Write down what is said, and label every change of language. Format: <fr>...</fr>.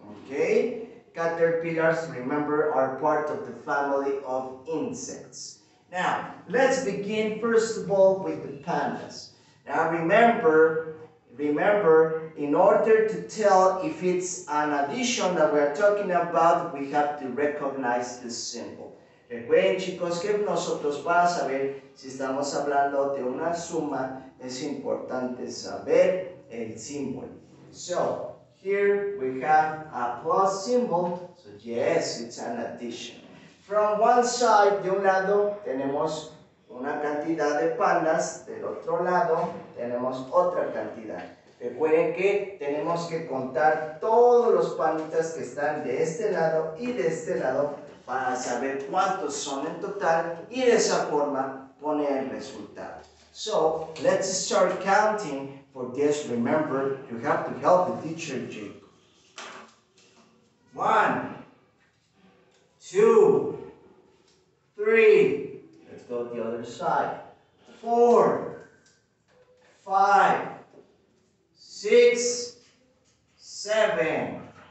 <en>Okay? Caterpillars, remember, are part of the family of insects. Now, let's begin first of all with the pandas. Now remember, in order to tell if it's an addition that we are talking about, we have to recognize the symbol.</en> <es>Recuerden, chicos, que nosotros para saber si estamos hablando de una suma, es importante saber el símbolo.</es> <en>So, here we have a plus symbol, so yes, it's an addition. From one side,</en> <es>de un lado, tenemos una cantidad de pandas, del otro lado, tenemos otra cantidad. Recuerden que tenemos que contar todos los panditas que están de este lado y de este lado para saber cuántos son en total y de esa forma poner el resultado.</es> <en>So, let's start counting. For this, remember, you have to help the teacher, Jacob. 1, 2, 3, let's go the other side, 4, 5, 6, 7.</en>